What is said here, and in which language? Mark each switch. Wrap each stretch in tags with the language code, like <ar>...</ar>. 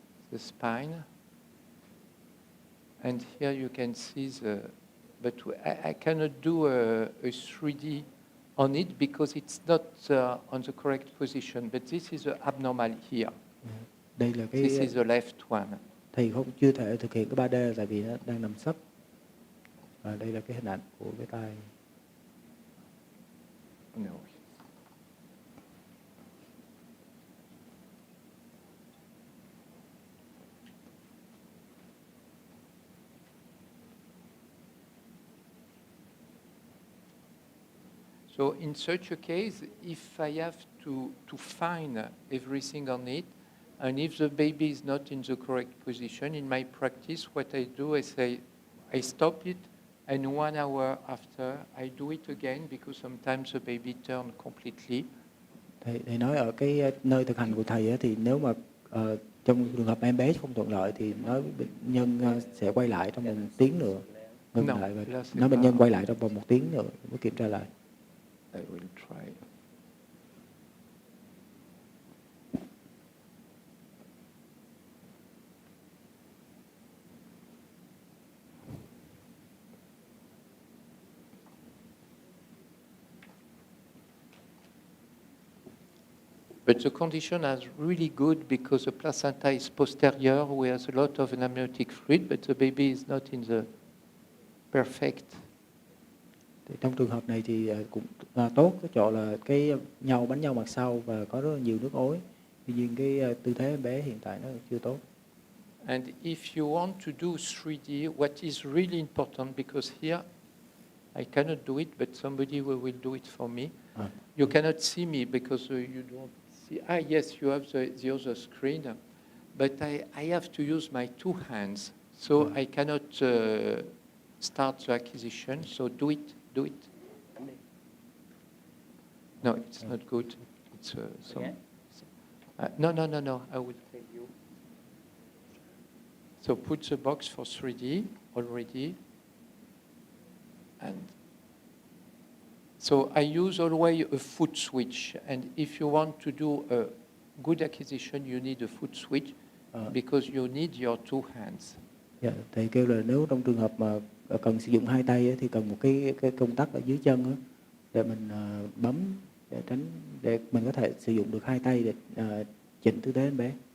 <en>The spine. And here you can see but I cannot do a 3D on it because it's not on the correct position, but this is the abnormal here.</en> <vi>Đây là</vi> <en>This is the left one.</en> <vi>Thầy chưa thể thực hiện cái 3D tại vì nó đang nằm sấp. Và đây là cái hình ảnh của cái tay.</vi> <en>No. So in such a case, if I have to find everything on it, and if the baby is not in the correct position, in my practice, what I do is I stop it, and 1 hour after, I do it again, because sometimes the baby turns completely.</en> <vi>Thầy nói ở cái nơi thực hành của thầy thì nếu mà trong trường hợp em bé không thuận lợi thì nói bệnh nhân sẽ quay lại trong vòng 1 tiếng nữa. Ngừng lại và nói bệnh nhân quay lại trong vòng 1 tiếng nữa mới kiểm tra lại.</vi> <en>I will try. But the condition is really good because the placenta is posterior, where there's a lot of amniotic fluid, but the baby is not in the perfect.</en> <vi>Thì trong trường hợp này thì cũng tốt cái chỗ là cái bánh nhau mặt sau và có rất là nhiều nước ối. Tuy nhiên cái tư thế em bé hiện tại nó chưa tốt.</vi> <en>And if you want to do 3D, what is really important, because here I cannot do it, but somebody will do it for me. You cannot see me because you don't see. Yes, you have the other screen, but I have to use my 2 hands, so I cannot start the acquisition. So do it. No, it's not good. It's some. No. I will tell you. So put the box for 3D already, and So I use always a foot switch, and if you want to do a good acquisition, you need a foot switch because you need your two hands.</en> <vi>Dạ, thầy kêu là nếu trong trường hợp mà cần sử dụng hai tay thì cần một cái công tắc ở dưới chân để mình bấm để mình có thể sử dụng được hai tay để chỉnh tư thế em bé.</vi>